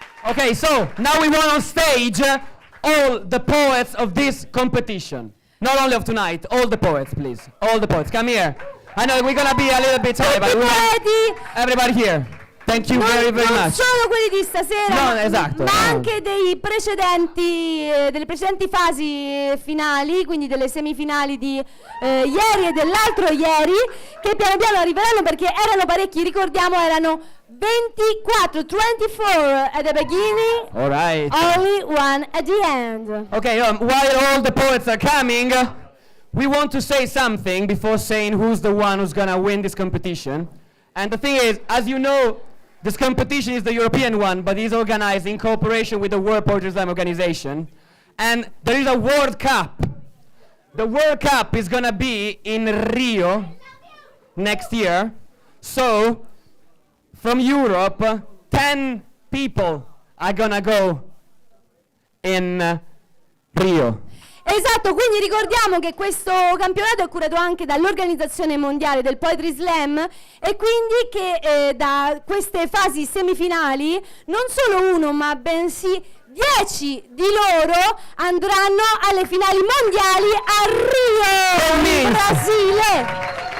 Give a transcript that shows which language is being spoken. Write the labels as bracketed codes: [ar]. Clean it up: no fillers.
[en] Okay, so now we want on stage all the poets of this competition. Not only of tonight, all the poets, please. All the poets, come here. I know we're gonna be a little bit high, but we want everybody here. Thank you very [it] non [en] much. [it] solo quelli di stasera, No, esatto, ma no. anche delle precedenti fasi finali, quindi delle semifinali di ieri e dell'altro ieri, che piano piano arriveranno perché erano parecchi, ricordiamo erano 24 [en] at the beginning, All right. only one at the end. Okay, while all the poets are coming, we want to say something before saying who's the one who's gonna win this competition. And the thing is, as you know, this competition is the European one, but it's organized in cooperation with the World Poetry Slam Organization. And there is a World Cup. The World Cup is gonna be in Rio next year. So, from Europe, 10 people are gonna go in Rio. [it] Esatto, quindi ricordiamo che questo campionato è curato anche dall'Organizzazione Mondiale del Poetry Slam e quindi che da queste fasi semifinali non solo uno ma bensì 10 di loro andranno alle finali mondiali a Rio, in Brasile.